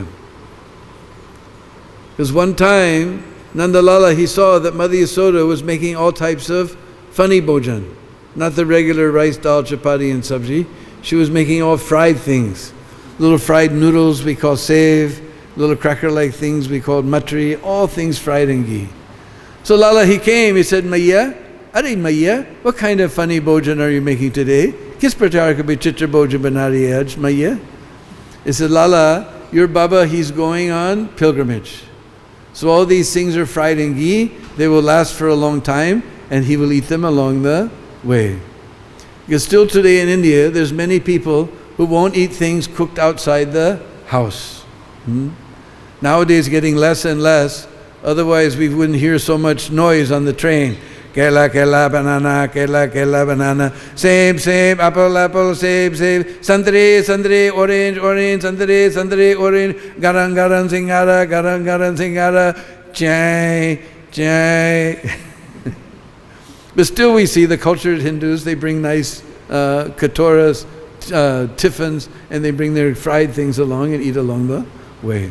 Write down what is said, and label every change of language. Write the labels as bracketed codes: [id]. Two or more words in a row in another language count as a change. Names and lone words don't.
[en] Because one time, Nandalala, he saw that Mother Yasoda was making all types of funny bhojan, not the regular rice, dal, chapati and sabji. she was making all fried things. Little fried noodles we call save, little cracker-like things we called matri, all things fried in ghee. So Lala, he came, he said, [hi] Maiya, Are Maiya, [en] what kind of funny bhojan are you making today? [hi] Kis prakar ka vichitra bhojan bana rahi hai aaj, Maiya? [en] He said, Lala, your Baba, he's going on pilgrimage. So all these things are fried in ghee, they will last for a long time, and he will eat them along the way. Because still today in India, there's many people who won't eat things cooked outside the house. Nowadays getting less and less, otherwise we wouldn't hear so much noise on the train. [hi] Kela, kela, banana, kela, kela, [en] banana, same, apple, same, santre, orange, santre, orange, garan, singara, chai. But still we see the cultured Hindus, they bring nice katoras, tiffins, and they bring their fried things along and eat along the way.